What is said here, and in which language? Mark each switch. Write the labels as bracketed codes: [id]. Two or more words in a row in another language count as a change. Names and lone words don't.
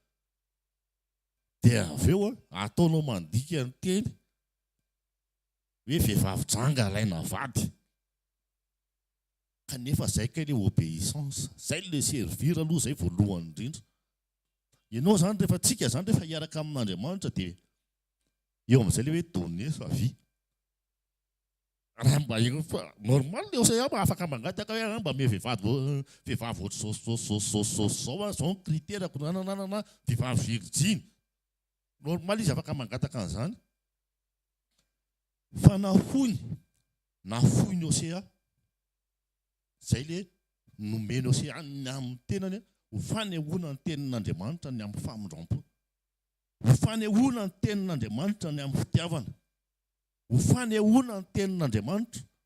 [mg] dia avy eo ataonao mandika ny teny hoe vehivavy janga alaina vady kanefa zay kay le obéissance zay le servir aloha zay voalohany indrindra ianao zany rehefa tsika zany rehefa hiaraka amin'Andriamanitra dia eo amin'izay le hoe [fr] donner sa vie [mg] raha mba normal le Hosea afaka mangataka hoe mba me vehivavy ohatr'zao zao kriterako nananana vehivavy virgine normal izy afaka mangataka an'izany fa nafoiny Hosea zay le nomeny Hosea ny amin'ny tenany ho fanehoana ny tenin'Andriamanitra ny amin'ny famondrampo ho fanehoana ny tenin'Andriamanitra ny amin'ny fitiavana ho fanehoana ny tenin'Andriamanitra